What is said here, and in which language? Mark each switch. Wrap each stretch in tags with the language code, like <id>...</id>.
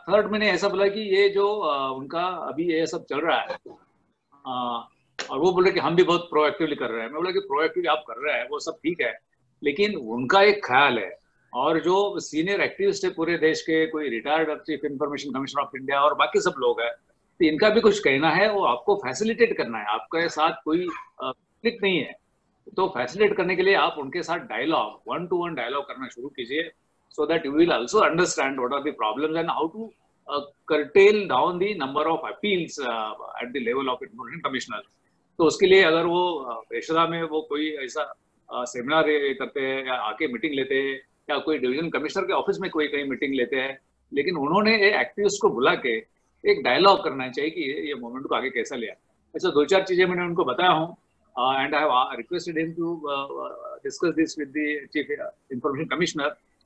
<hi>Third, मैंने ऐसा बोला कि ये जो उनका अभी ये सब चल रहा है, और वो बोले कि हम भी बहुत प्रोएक्टिवली कर रहे हैं। मैं बोला कि प्रोएक्टिवली आप कर रहे हैं वो सब ठीक है, लेकिन उनका एक ख्याल है, और जो सीनियर एक्टिविस्ट है पूरे देश के, कोई retired chief information commissioner of India और बाकी सब लोग हैं, तो इनका भी कुछ कहना है, वो आपको फैसिलिटेट करना है, आपके साथ कोई कॉन्फ्लिक्ट नहीं है। तो फैसिलिटेट करने के लिए आप उनके साथ डायलॉग, 1-to-1 डायलॉग करना शुरू कीजिए,</hi> <en>so that you will also understand what are the problems and how to curtail down the number of appeals at the level of information commissioner।</en> <hi>तो उसके लिए अगर वो पेशरा में वो कोई ऐसा सेमिनार करते हैं या आके मीटिंग लेते हैं, या कोई डिवीजन कमिश्नर के ऑफिस में कोई कहीं मीटिंग लेते हैं, लेकिन उन्होंने एक्टिविस्ट को बुला के एक डायलॉग करना चाहिए कि ये मूवमेंट को आगे कैसा लिया। ऐसा 2-4 चीजें मैंने उनको बताया हूँ,</hi> <en>And I have requested him to discuss this with the chief information commissioner.</en>